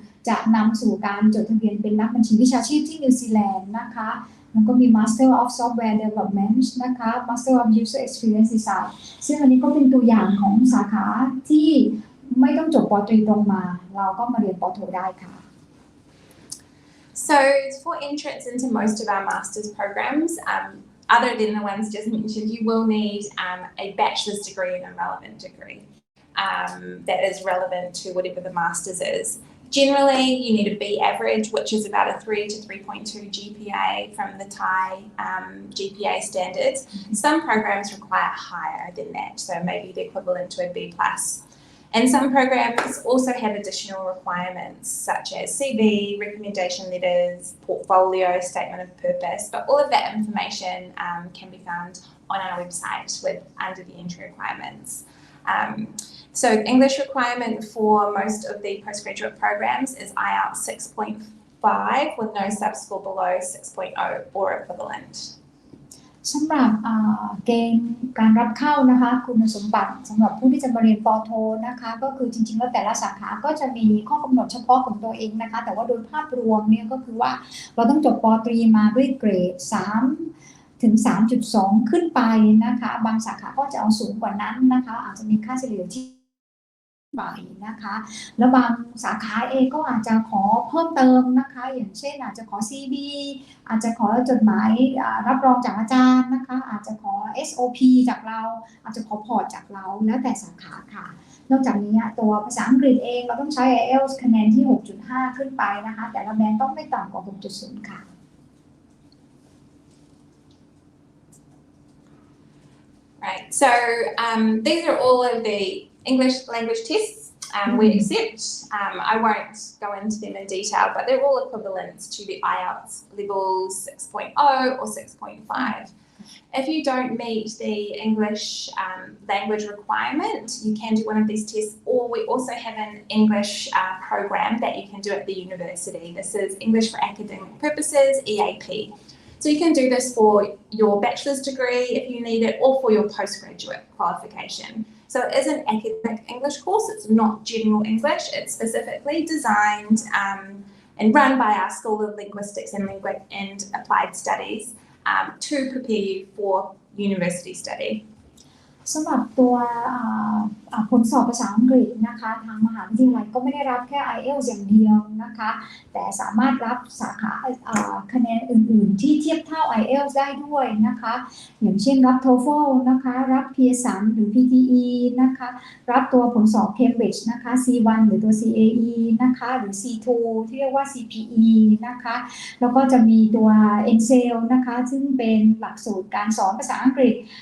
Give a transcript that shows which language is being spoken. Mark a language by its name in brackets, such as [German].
[Thai] จะนำสู่การจดทะเบียนเป็นนักบัญชีวิชาชีพที่นิวซีแลนด์นะคะแล้วก็มี Master of Software Development นะคะ Master of User Experience Design ซึ่งอันนี้ก็เป็นตัวอย่างของสาขาที่ไม่ต้องจบปตรีตรงมาเราก็มาเรียนปโทได้ค่ะ [English] So for entrance into most of our master's programs, other than the ones just mentioned, you will need a bachelor's degree and a relevant degree that is relevant to whatever the master's is. Generally, you need a B average, which is about a 3 to 3.2 GPA from the Thai GPA standards. Some programs require higher than that, so maybe the equivalent to a B+. And some programs also have additional requirements such as CV, recommendation letters, portfolio, statement of purpose, but all of that information can be found on our website under the entry requirements. So English requirement for most of the postgraduate programs is IELTS 6.5 with no subscore below 6.0 or equivalent. [Thai] สำหรับเกณฑ์การรับเข้านะคะคุณสมบัติสำหรับผู้ที่จะมาเรียนปโทนะคะก็คือจริงๆแล้วแต่ละสาขาก็จะมีข้อกำหนดเฉพาะของตัวเองนะคะแต่ว่าโดยภาพรวมเนี่ยก็คือว่าเราต้องจบปตรีมาด้วยเกรด3 ถึง 3.2 ขึ้นไปนะคะบางสาขาก็จะเอาสูงกว่านั้นนะคะอาจจะมีค่าเฉลี่ยที่ ไปนะคะแล้วบางสาขาเองก็อาจจะขอเพิ่มเติมนะคะอย่างเช่นอาจจะขอ CV อาจจะขอจดหมายรับรองจากอาจารย์นะคะอาจจะขอ SOP จากเราอาจจะขอพอร์ตจากเราแล้วแต่สาขาค่ะนอกจากนี้ตัวภาษาอังกฤษเองเราต้องใช้ IELTS คะแนนที่ 6.5 ขึ้นไปนะคะแต่ละแบรนด์ต้องไม่ต่ำกว่า 6.0 ค่ะ [English] Right, so these are all of the English language tests we accept. I won't go into them in detail, but they're all equivalent to the IELTS levels 6.0 or 6.5. If you don't meet the English language requirement, you can do one of these tests, or we also have an English program that you can do at the university. This is English for Academic Purposes, EAP. So you can do this for your bachelor's degree if you need it, or for your postgraduate qualification. So it is an academic English course. It's not general English. It's specifically designed and run by our School of Linguistics and Applied Studies to prepare you for university study. [Thai] สำหรับตัวผลสอบภาษาอังกฤษนะคะทางมหาวิทยาลัยก็ไม่ได้รับแค่ IELTS อย่างเดียวนะคะแต่สามารถรับสาขาคะแนนอื่นๆที่เทียบเท่า IELTS ได้ด้วยนะคะอย่างเช่นรับ TOEFL นะคะรับ Pearson หรือ PTE นะคะรับตัวผลสอบ Cambridge นะคะ C1 หรือตัว CAE นะคะหรือ C2 ที่เรียกว่า CPE นะคะแล้วก็จะมีตัว NCEL นะคะซึ่งเป็นหลักสูตรการสอนภาษาอังกฤษ